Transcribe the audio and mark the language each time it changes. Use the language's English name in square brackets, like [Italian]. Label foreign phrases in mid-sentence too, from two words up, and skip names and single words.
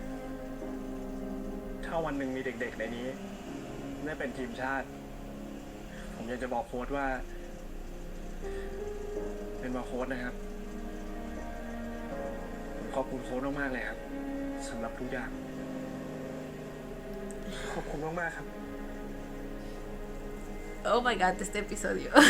[Thai] ถ้าวันหนึ่งมีเด็กๆในนี้ได้เป็นทีมชาติ ผมอยากจะบอกโค้ดว่า เป็นว่าโค้ดนะครับ ผมขอบคุณโค้ดมากๆเลยครับสำหรับทุกอย่าง ขอบคุณมากๆครับ [English] Oh my god, [Spanish] este episodio.